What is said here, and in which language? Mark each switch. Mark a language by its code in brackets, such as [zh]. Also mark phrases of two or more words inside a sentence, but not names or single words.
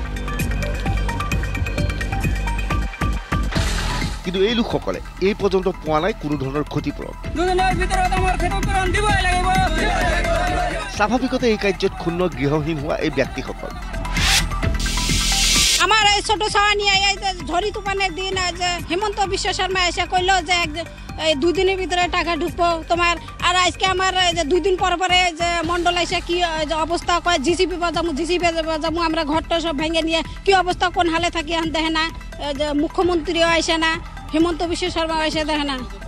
[as] কিন্তু এই লোকসকলে এই পৰ্যন্ত পোৱা নাই কোনো ধৰণৰ ক্ষতিপূৰণ। স্বাভাৱিকতে এই কাৰ্যত ক্ষুণ্ণ গৃহহীন হোৱা এই ব্যক্তিসকল। [bn] আমাৰ এই ছোট ছাওয়া নিয়ে এই যে ঝড়ি তুফানের দিন যে হেমন্ত বিশ্ব শর্মা এসে কইলো যে এই 2 দিনের ভিতরে টাকা ঢুকবো তোমার। আর আজকে আমার যে 2 দিন পরে যে মন্ডল এসে কি যে অবস্থা কয় জিসিপি বাজামু আমরা ঘরটা সব ভেঙে নিয়ে কি অবস্থা কোন হালে থাকি এখন দেখে না, যে মুখ্যমন্ত্রীও আসে না, হেমন্ত বিশ্ব শর্মা এসে দেখে না।